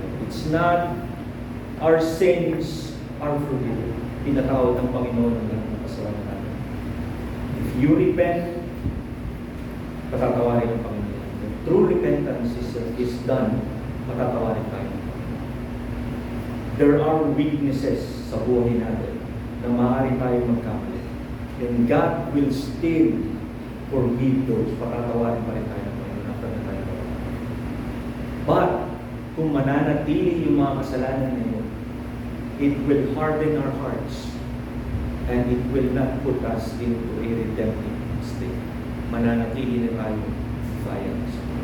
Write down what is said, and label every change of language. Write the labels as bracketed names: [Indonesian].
[English] It's not our sins are forgiven. [Filipino] Pinatawad ng Panginoon ang lahat ng kasalanan natin. [English] If you repent, [Filipino] patatawarin ng Panginoon. [English] If true repentance is done, [Filipino] patatawarin tayo ng Panginoon. [English] There are weaknesses [Filipino] sa buhay natin na maaari tayo magkamali. [English] And God will still forgive those. [Filipino] Patatawarin pa rin tayo ng Panginoon after na tayo. [English] But, [Filipino] kung mananatili yung mga kasalanan na yun, [English] it will harden our hearts and it will not put us into a redemptive state. [Filipino] Mananatili na tayo violence.